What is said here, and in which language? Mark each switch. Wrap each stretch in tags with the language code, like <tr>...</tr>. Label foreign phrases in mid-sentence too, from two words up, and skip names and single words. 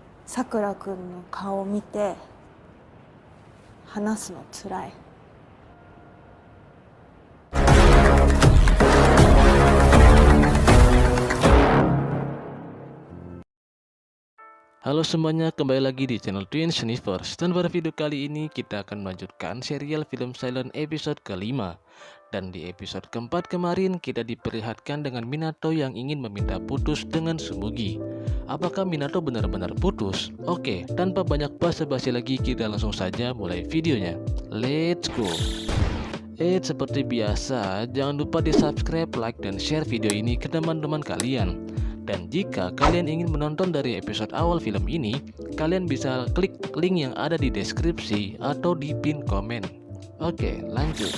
<ja>さくらくんの顔を見て話すのつらい。</ja> <id>Halo semuanya, kembali lagi di channel Twins Universe. Dan pada video kali ini kita akan melanjutkan serial film Silent episode kelima. Dan di episode keempat kemarin kita diperlihatkan dengan Minato yang ingin meminta putus dengan Tsumugi. Apakah Minato benar-benar putus? Oke, tanpa banyak basa-basi lagi kita langsung saja mulai videonya.</id> <en>Let's go.</en> <id>Seperti biasa, jangan lupa di subscribe, like, dan share video ini ke teman-teman kalian. Dan jika kalian ingin menonton dari episode awal film ini, kalian bisa klik link yang ada di deskripsi atau di pin komen. Oke, lanjut.</id>